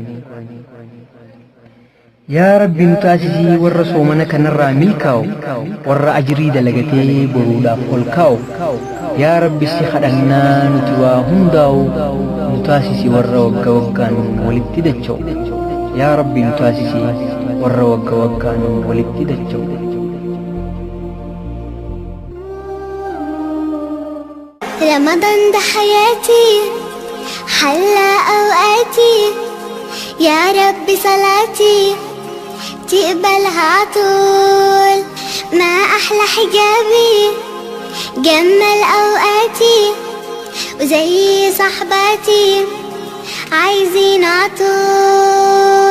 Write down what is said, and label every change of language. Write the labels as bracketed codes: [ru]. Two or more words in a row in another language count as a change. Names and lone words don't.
[om] Yaa Rabbi nu taasisii warra soomana kanarraa milkaa'u warra ajrii dalagatee boruudhaaf ol kaa'u. Yaa Rabbi si kadhannaa nuti waa hundaa'u nu taasisi warra wagga waggaan walitti dacha'u. Yaa Rabbi nu taasisi warra wagga waggaan walitti dacha'u. [ar] رمضان ده حياتي حلى أوقاتي يا رب صلاتي تقبلها عطول ما أحلى حجابي جمل أوقاتي وزي صحباتي عايزين عطول.